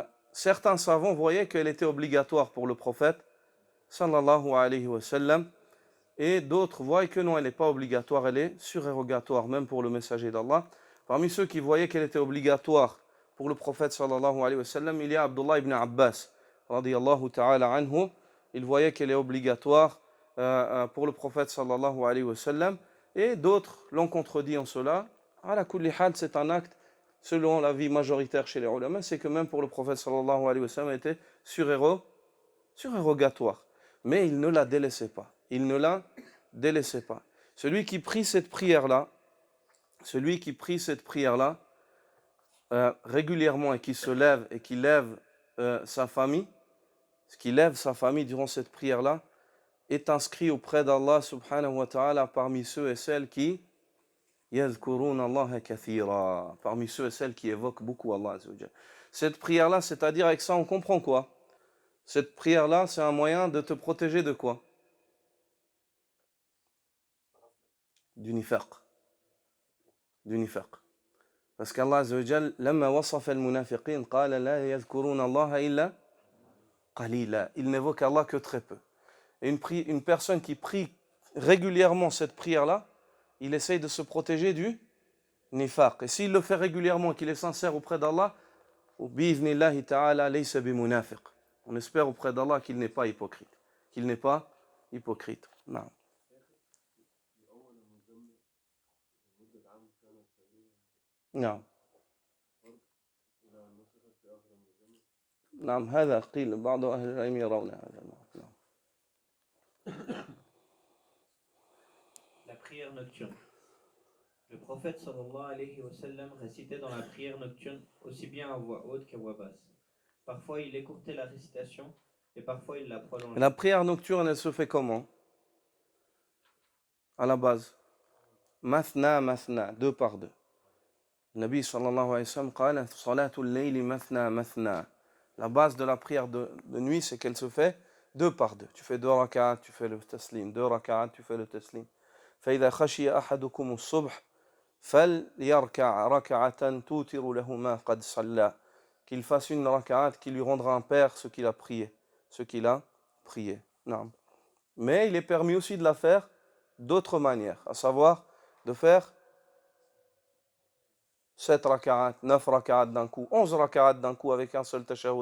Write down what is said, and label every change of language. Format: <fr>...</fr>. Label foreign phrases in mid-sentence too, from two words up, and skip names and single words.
<fr>Certains savants voyaient qu'elle était obligatoire pour le prophète</fr> <ar>صلى الله عليه وسلم,</ar> <fr>et d'autres voient que non, elle n'est pas obligatoire, elle est surérogatoire, même pour le messager d'Allah. Parmi ceux qui voyaient qu'elle était obligatoire pour le prophète</fr> <ar>صلى الله عليه وسلم,</ar> <fr>il y a Abdullah ibn Abbas,</fr> <ar>رضي الله تعالى عنه.</ar> <fr>Il voyait qu'elle est obligatoire pour le prophète</fr> <ar>صلى الله عليه وسلم,</ar> <fr>et d'autres l'ont contredit en cela.</fr> <ar>على كل حال,</ar> <fr>c'est un acte, selon l'avis majoritaire chez les ulama, c'est que même pour le prophète</fr> <ar>صلى الله عليه وسلم,</ar> <fr>elle était surérogatoire. Mais il ne la délaissait pas. Celui qui prie cette prière-là, régulièrement, et qui se lève et qui lève sa famille, durant cette prière-là, est inscrit auprès d'Allah</fr> <ar>سبحانه وتعالى</ar> <fr>parmi ceux et celles qui</fr> <ar>يذكرون الله كثيرا,</ar> <fr>parmi ceux et celles qui évoquent beaucoup Allah</fr> <ar>عز وجل.</ar> <fr>Cette prière-là, c'est-à-dire avec ça on comprend quoi? Cette prière-là, c'est un moyen de te protéger de quoi? Du nifaq. Parce qu'</fr> <ar>الله عز وجل لما وصف المنافقين قال لا يذكرون الله إلا قليلا.</ar> <fr>Ils n'évoquent Allah que très peu. Et une personne qui prie régulièrement cette prière-là, il essaye de se protéger du nifaq. Et s'il le fait régulièrement, qu'il est sincère auprès d'Allah,</fr> <ar>بإذن الله تعالى ليس بمنافق.</ar> <fr>On espère auprès d'Allah qu'il n'est pas hypocrite. Non.</fr> <ar>نعم نعم هذا قيل بعض أهل العلم يرون هذا.</ar> <fr>La prière nocturne. Le prophète</fr> <ar>صلى الله عليه وسلم</ar> <fr>récitait dans la prière nocturne aussi bien à voix haute qu'à voix basse. Parfois il écourtait la récitation et parfois il la prolongeait. La prière nocturne, elle se fait comment? À la base, mathna, 2 par 2.</fr> <ar>النبي صلى الله عليه وسلم قال صلاة الليل مثنى.</ar> <fr>La base de la prière de nuit, c'est qu'elle se fait 2 par 2. Tu fais 2 rak'at, tu fais le taslim. 2 rak'at, tu fais le taslim.</fr> <ar>فإذا خشي أحدكم الصبح فليركع ركعة توتر له ما قد صلى.</ar> <fr>Qu'il fasse une rak'at qui lui rendra impair ce qu'il a prié. Non. Mais il est permis aussi de la faire d'autres manières, à savoir de faire 7 rak'at, 9 rak'at d'un coup, 11 rak'at d'un coup avec un seul tashahhud.</fr>